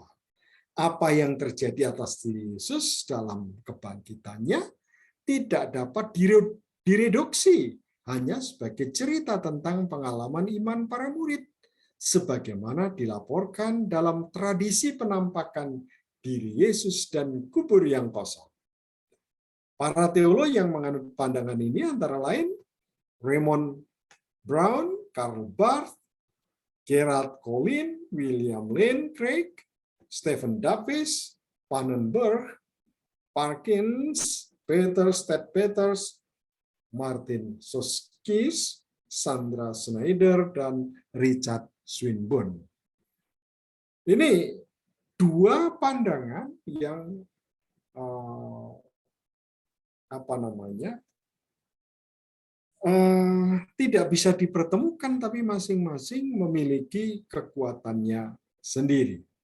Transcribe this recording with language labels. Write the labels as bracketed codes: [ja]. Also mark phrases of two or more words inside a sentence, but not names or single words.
[id] Apa yang terjadi atas diri Yesus dalam kebangkitannya tidak dapat direduksi hanya sebagai cerita tentang pengalaman iman para murid, sebagaimana dilaporkan dalam tradisi penampakan diri Yesus dan kubur yang kosong. Para teolog yang menganut pandangan ini antara lain Raymond Brown, Karl Barth, Gerald Collin, William Lane Craig, Stephen Davis, Pannenberg, Parkins, Peter Stedt-Peters, Martin Soskis, Sandra Snyder, dan Richard Swinburne. Ini dua pandangan yang tidak bisa dipertemukan, tapi masing-masing memiliki kekuatannya sendiri.